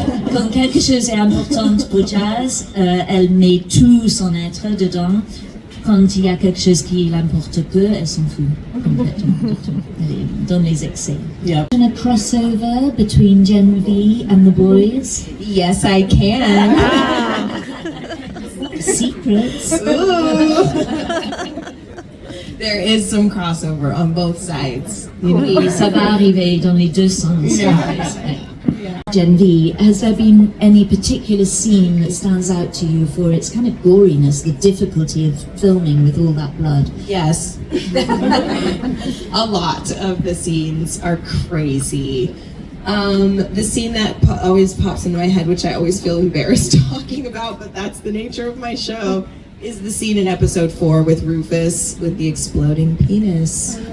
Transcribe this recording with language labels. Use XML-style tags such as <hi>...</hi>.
<fr>Quand quelque chose est important pour Jazz, elle met tout son être dedans. Quand il y a quelque chose qui l'importe peu, elle s'en fout complètement. Elle est dans les excès.</fr> <en>Yeah. Can a crossover between Genevieve and the boys? Yes, I can. Secrets. There is some crossover on both sides.</en> <fr>Oui, ça va arriver dans les deux sens.</fr> <en>Yeah. Genevieve, has there been any particular scene that stands out to you for its kind of goriness, the difficulty of filming with all that blood? Yes. A lot of the scenes are crazy. The scene that always pops into my head, which I always feel embarrassed talking about, but that's the nature of my show, is the scene in episode 4 with Rufus with the exploding penis.</en>